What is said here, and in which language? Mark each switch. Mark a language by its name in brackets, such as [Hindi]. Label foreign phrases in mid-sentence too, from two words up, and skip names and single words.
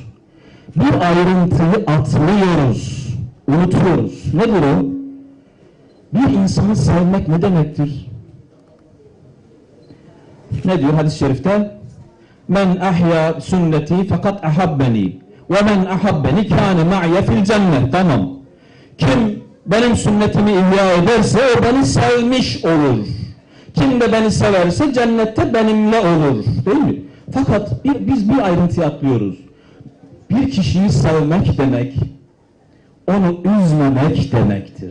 [Turkish] Bir ayrıntıyı atlıyoruz. Unutuyoruz. Nedir o? Bir insanı sevmek ne demektir? Ne diyor hadis-i şerifte? [Arabic] مَنْ أَحْيَا سُنَّتِي فَقَدْ أَحَبَّنِي. وَمَنْ أَحَبَّنِ كَانَ مَعْيَ فِي الْجَنَّةِ. [Turkish] Tamam. Kim benim sünnetimi ihya ederse o beni sevmiş olur. Kim de beni severse cennette benimle olur. Değil mi? Fakat biz bir ayrıntı atlıyoruz. Bir kişiyi sevmek demek, onu üzmemek demektir.